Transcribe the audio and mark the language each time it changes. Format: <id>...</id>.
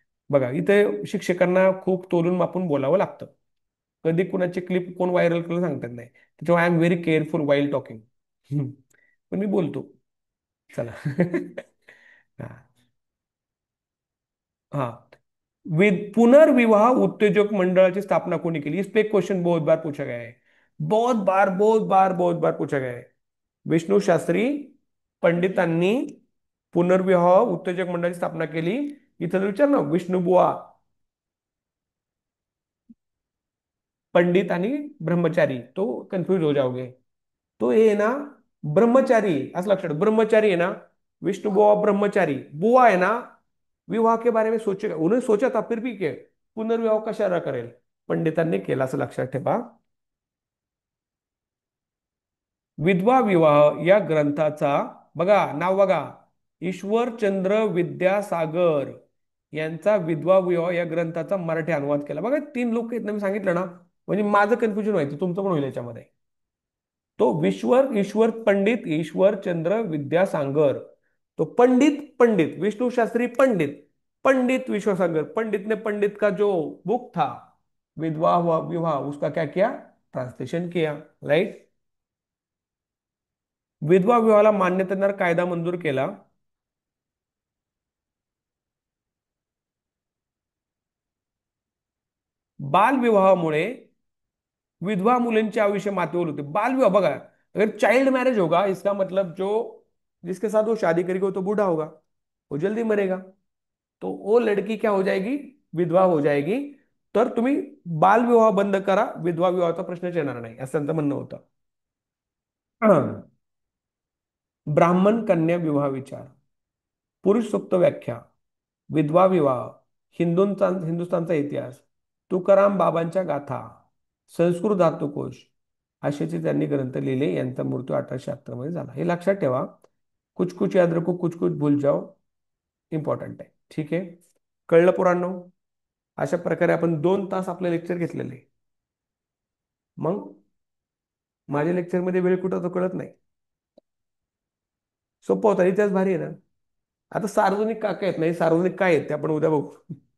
<mr>बघा इथे शिक्षकांना खूप तोलून मापून बोलावं लागतं. कधी कुणाची क्लिप कोण व्हायरल केलं सांगतात नाही, त्याच्यामुळे</mr> <en>I am very careful while talking.</en> <mr>पण मी बोलतो. चला. हा. हा. पुनर्विवाह उत्तेजक मंडळाची स्थापना कोणी केली?</mr> <hi>इस पे क्वेश्चन बहुत बार पूछा गया है. बहुत बार बहुत बार बहुत बार पूछा गया है.</hi> <mr>विष्णू शास्त्री पंडितांनी पुनर्विवाह उत्तेजक मंडळाची स्थापना केली. इथं जर विचार ना, विष्णुबुवा पंडित आणि ब्रह्मचारी,</mr> <hi>तो कन्फ्यूज हो जाओगे. तो ये है ना, ब्रह्मचारी,</hi> <mr>असं लक्षात ठेव.</mr> <hi>ब्रह्मचारी है ना, विष्णु बुआ ब्रह्मचारी. बुआ है ना, विवाह के बारे में सोचेगा, उन्होंने सोचा था फिर भी के</hi> <mr>पुनर्विवाह कशाला करेल, पंडितांनी केला, असं लक्षात ठेवा. विधवा विवाह या ग्रंथाचा, बघा नाव बघा, ईश्वरचंद्र विद्यासागर यांचा विधवा विवाह या ग्रंथाचा मराठी अनुवाद केला. बघा 3 लोक आहेत ना, मी सांगितलं ना. म्हणजे माझं कन्फ्युजन व्हायचं, तुमचं पण होईल याच्यामध्ये. तो ईश्वर पंडित ईश्वरचंद्र विद्यासागर.</mr> <hi>तो पंडित पंडित विष्णु शास्त्री पंडित, पंडित विश्वसागर पंडित ने पंडित का जो बुक था विधवा विवाह, उसका क्या किया, ट्रांसलेशन किया.</hi> <en>Right.</en> <mr>विधवा विवाहाला मान्यता देणारा कायदा मंजूर केला. बालविवाहामुळे विधवा मुलींचे आयुष्य मातेवर होते.</mr> <hi>बालविवाह बघा, अगर चाइल्ड मैरिज होगा इसका मतलब जो जिसके साथ वो शादी करेगी वो तो बूढ़ा होगा, वो जल्दी मरेगा. तो वो लड़की क्या हो जाएगी, विधवा हो जाएगी.</hi> <mr>तर तुम्ही बालविवाह बंद करा, विधवा विवाहाचा प्रश्नच येणार नाही, असं त्यांचं म्हणणं होतं. हा. ब्राह्मण कन्या विवाह विचार, पुरुष सुक्त व्याख्या, विधवा विवाह, हिंदुस्थानचा इतिहास, तुकाराम बाबांच्या गाथा, संस्कृत धातुकोश, अशाचे त्यांनी ग्रंथ लिहिले. यांचा मृत्यू 1878 मध्ये झाला. हे लक्षात ठेवा.</mr> <hi>कुछ कुछ याद रखो, कुछ कुछ भूल जाओ.</hi> <mr>इम्पॉर्टंट आहे. ठीक आहे, कळलं पोरांनो? अशा प्रकारे आपण 2 तास आपले लेक्चर घेतलेले. मग माझ्या लेक्चरमध्ये वेळ कुठं तो कळत नाही. सोपं होता, इतिहास भारी आहे ना. आता सार्वजनिक काका आहेत, नाही सार्वजनिक काय आहेत ते आपण उद्या बघू.</mr>